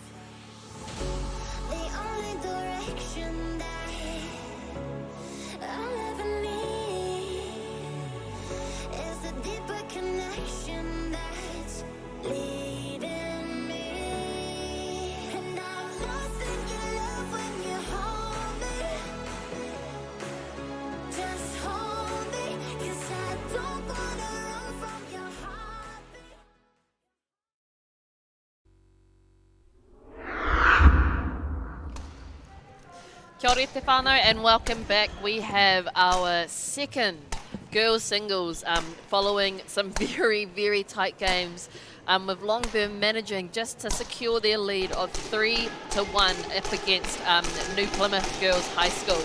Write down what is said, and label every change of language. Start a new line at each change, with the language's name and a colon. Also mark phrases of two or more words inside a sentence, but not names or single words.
English: The only direction that I'll ever need is a deeper connection that's leading me. And I'm lost in your love when you hold me. Just hold me, 'cause I don't wanna run from your heartbeat.
Māori: Kia ora te whānau
English: and welcome back. We have our second girls singles following some very, very tight games with Longburn managing just to secure their lead of 3-1 up against New Plymouth Girls High School.